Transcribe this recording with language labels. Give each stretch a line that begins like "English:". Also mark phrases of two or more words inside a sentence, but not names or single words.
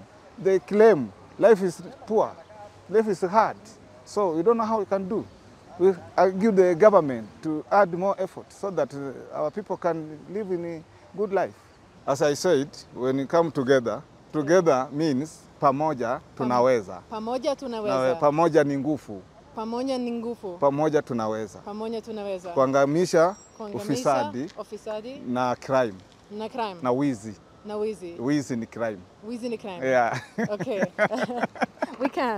English: They claim life is poor, life is hard. So we don't know how we can do. We argue the government to add more effort so that our people can live in a good life. As I said, when we come together, together means
Swahili: pamoja tunaweza. Pamoja tunaweza. Pamoja ni nguvu. Pamoja ni nguvu. Pamoja tunaweza. Pamoja tunaweza. Kuangamisha ufisadi na crime. Na crime. Na wizi. Na wizi. Wizi ni crime. Wizi ni crime.
English: Yeah. Okay. We can.